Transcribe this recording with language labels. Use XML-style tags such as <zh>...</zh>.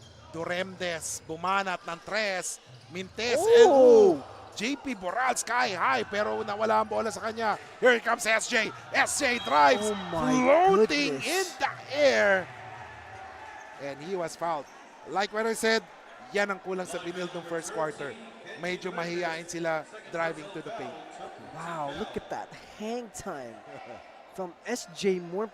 <tl>Duremdes, bumanat ng 3. Mintes, and JP Boral</tl> <en>sky high,</en> <tl>pero nawala ang bola sa kanya.</tl> <en>Here comes SJ. SJ drives, floating in the air. And he was fouled. Like what I said,</en> <tl>yan ang kulang sa Benilde ng first quarter. Medyo mahihain sila</tl> <en>driving to the paint. Wow, look at that hang time from SJ Moore.</en>